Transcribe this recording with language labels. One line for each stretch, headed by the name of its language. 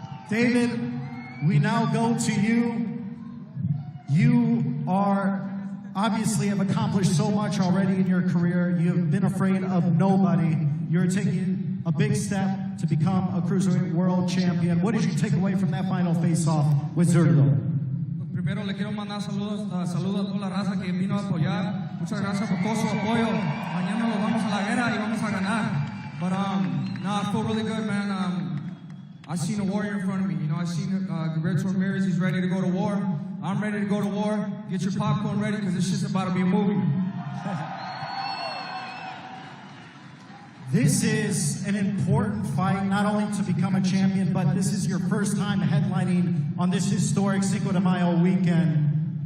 English: David, we now go to you. You are obviously have accomplished so much already in your career. You have been afraid of nobody. You're taking a big step to become a Cruiserweight World Champion. What did you take away from that final face-off with Zurdo?
Spanish: Primero le quiero mandar saludos a toda la raza que vino a apoyar. Muchas gracias por todo su apoyo. Mañana nos vamos a la guerra y vamos a ganar.
English: But no, I feel really good, man. I seen a warrior in front of me. You know, I seen Gilberto Ramirez. He's ready to go to war. I'm ready to go to war. Get your popcorn ready because this shit's about to be a movie. This is an important fight, not only to become a champion, but this is your first time headlining on this historic Cinco de Mayo weekend.